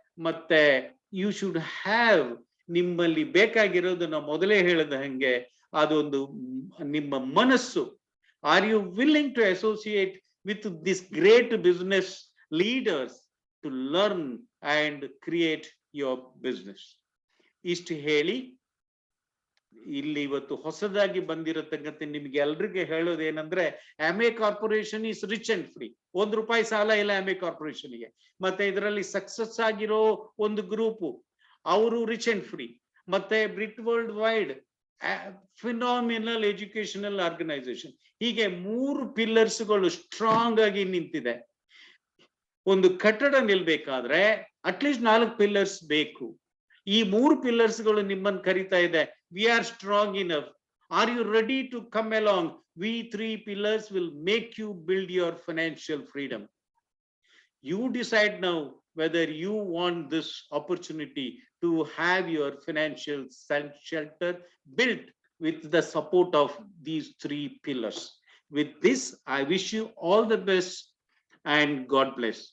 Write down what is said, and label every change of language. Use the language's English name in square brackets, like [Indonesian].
[Kannada] ಮತ್ತೆ [English] you should have, [Kannada] ನಿಮ್ಮಲ್ಲಿ ಬೇಕಾಗಿರೋದನ್ನ ಮೊದಲೇ ಹೇಳಿದ ಹಂಗೆ ಅದೊಂದು ನಿಮ್ಮ ಮನಸ್ಸು. [English] Are you willing to associate with this great business leaders to learn and create your business? [Kannada] ಇಷ್ಟು ಹೇಳಿ ಇಲ್ಲಿ ಇವತ್ತು ಹೊಸದಾಗಿ ಬಂದಿರತಕ್ಕಂತೆ ನಿಮ್ಗೆ ಎಲ್ರಿಗೆ ಹೇಳೋದೇನಂದ್ರೆ Amway [English] Corporation is rich and free. [Kannada] ₹1 ಸಾಲ ಇಲ್ಲ Amway ಕಾರ್ಪೊರೇಷನ್ಗೆ. ಮತ್ತೆ ಇದರಲ್ಲಿ ಸಕ್ಸಸ್ ಆಗಿರೋ ಒಂದು ಗ್ರೂಪ್, ಅವರು [English] Rich and free. ಮತ್ತೆ Britt world wide phenomenal educational organization. [Kannada] ಹೀಗೆ 3 ಪಿಲ್ಲರ್ಸ್ಗಳು ಸ್ಟ್ರಾಂಗ್ ಆಗಿ ನಿಂತಿದೆ. ಒಂದು ಕಟ್ಟಡ ನಿಲ್ಬೇಕಾದ್ರೆ ಅಟ್ಲೀಸ್ಟ್ 4 ಪಿಲ್ಲರ್ಸ್ ಬೇಕು. ಈ 3 ಪಿಲ್ಲರ್ಸ್ಗಳು ನಿಮ್ಮನ್ನು ಕರಿತಾ ಇದೆ. [English] We are strong enough. Are you ready to come along? We 3 pillars will make you build your financial freedom. You decide now whether you want this opportunity to have your financial shelter built with the support of these 3 pillars. With this, I wish you all the best and God bless.